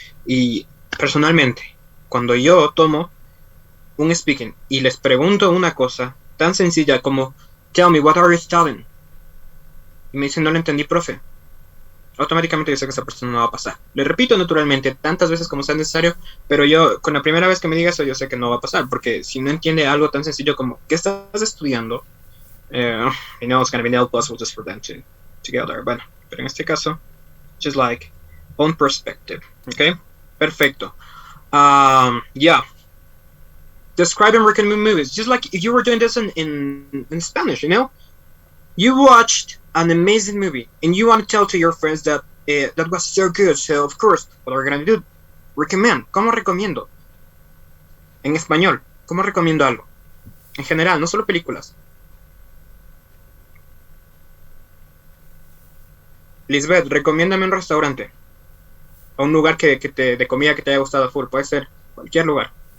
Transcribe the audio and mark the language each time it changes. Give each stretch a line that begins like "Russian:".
Spanish: Y personalmente, cuando yo tomo un speaking y les pregunto una cosa tan sencilla como
English: tell me what are you studying,
Spanish: y me dicen no lo entendí, profe, automáticamente yo sé que esa persona no va a pasar. Le repito naturalmente tantas veces como sea necesario, pero yo con la primera vez que me diga eso yo sé que no va a pasar, porque si no entiende algo tan sencillo como ¿qué estás estudiando?
English: You know it's gonna be no possible just for them to get there.
Spanish: Bueno, pero en este caso
English: just like own perspective, okay?
Spanish: Perfecto. Yeah.
English: Describe and recommend movies, just like if you were doing this in Spanish, you know? You watched an amazing movie and you want to tell to your friends that that was so good, so of course, what are we gonna do? Recommend.
Spanish: ¿Cómo recomiendo? En español, ¿cómo recomiendo algo? En general, no solo películas. Lisbeth, recomiéndame un restaurante o un lugar de comida que te haya gustado full. Puede ser cualquier lugar.